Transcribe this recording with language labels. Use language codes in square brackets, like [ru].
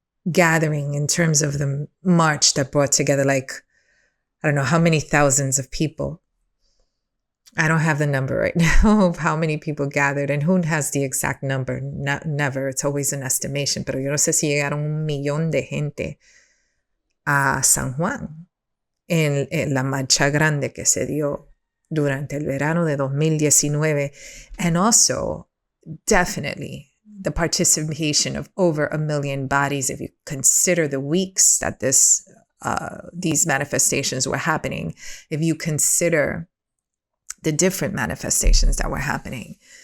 [en] gathering in terms of the march that brought together, like, I don't know how many thousands of people. I don't have the number right now of how many people gathered, and who has the exact number? Never. It's always an estimation. [es] Pero yo no sé si llegaron 1,000,000 de gente a San Juan en la marcha grande que se dio durante el verano de 2019. [en] And also, definitely, the participation of over 1 million bodies, if you consider the weeks that these manifestations were happening, if you consider the different manifestations that were happening.